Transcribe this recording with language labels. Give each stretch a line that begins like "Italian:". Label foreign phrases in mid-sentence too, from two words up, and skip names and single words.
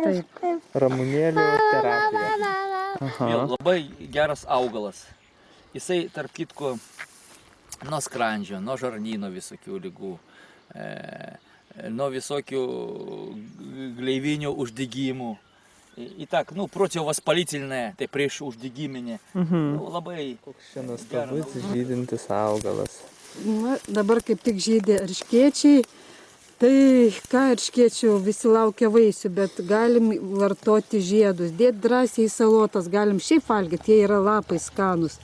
Lithuanian: Taip. Ramunėlių terapija. Labai geras augalas. Jisai, tarp kitko, nuo skrandžio, nuo žarnyno visokių ligų, nuo visokių gleivinių uždegimų.
Russian: И так, противовоспалительное,
Lithuanian: tai prieš uždegiminė. Labai Koks čia nuostabus žydintis augalas. Dabar kaip tik žydė erškėčiai, Tai ką erškėčių, visi laukia vaisių, bet galim vartoti žiedus, dėti drąsiai į salotas, galim šiaip valgyti, jie yra lapai skanus.